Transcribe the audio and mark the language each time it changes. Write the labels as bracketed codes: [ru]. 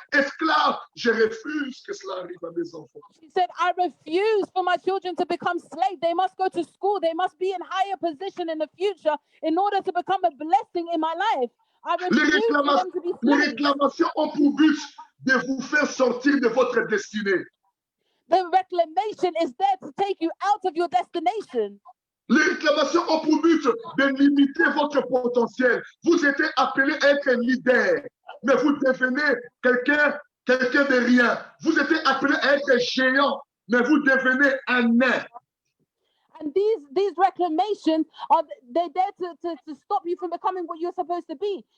[fr] Esclaves, je refuse que cela arrive à mes enfants. [en] She said, I refuse for my children to become slaves. They must go to school. They must be in higher position in the future in order to become a blessing in my life. I refuse for them to be [fr] Les [en] slaves. [fr] réclamations ont pour but de vous faire sortir de votre destinée. [en] The reclamation is there to take you out of your destination. [fr] Les réclamations ont pour but de limiter votre potentiel. Vous êtes appelé à être un leader, mais vous devenez quelqu'un de rien. Vous êtes appelé à être géant, mais vous devenez un nain. [en] And these reclamations they're there to stop you from becoming what you're supposed to be.